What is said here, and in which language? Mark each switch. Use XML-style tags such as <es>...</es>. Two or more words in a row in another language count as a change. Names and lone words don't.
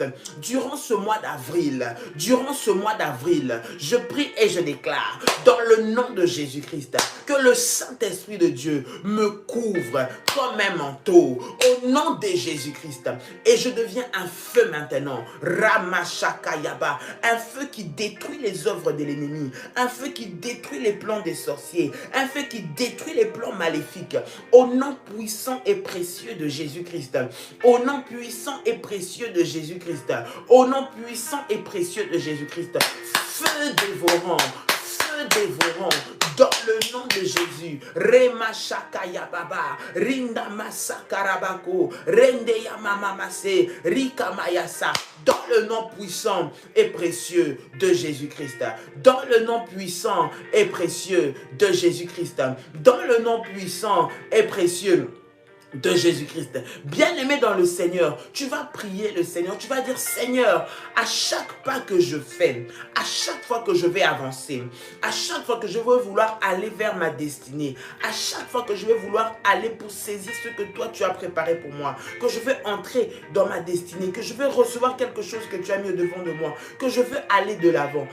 <fr>Durant ce mois d'avril, je prie et je déclare dans le nom de Jésus-Christ que le Saint-Esprit de Dieu me couvre comme un manteau au nom de Jésus-Christ et je deviens un feu maintenant, Ramashakayaba, un feu qui détruit les œuvres de l'ennemi, un feu qui détruit les plans des sorciers, un feu qui détruit les plans maléfiques. Au nom puissant et précieux de Jésus-Christ. Au nom puissant et précieux de Jésus-Christ. Au nom puissant et précieux de Jésus-Christ. Feu dévorant. Feu dévorant. Dans le nom de Jésus. Rema Shakaya Baba. Rinda Masakarabako. Rendeya Mamamase. Rika Mayasa. Dans le nom puissant et précieux de Jésus-Christ. Dans le nom puissant et précieux de Jésus-Christ. Dans le nom puissant et précieux de Jésus-Christ. Bien-aimé dans le Seigneur, tu vas prier le Seigneur, tu vas dire Seigneur, à chaque pas que je fais, à chaque fois que je vais avancer, à chaque fois que je vais vouloir aller vers ma destinée, à chaque fois que je vais vouloir aller pour saisir ce que toi tu as préparé pour moi, que je vais entrer dans ma destinée, que je vais recevoir quelque chose que tu as mis au devant de moi, que je veux aller de l'avant.</fr>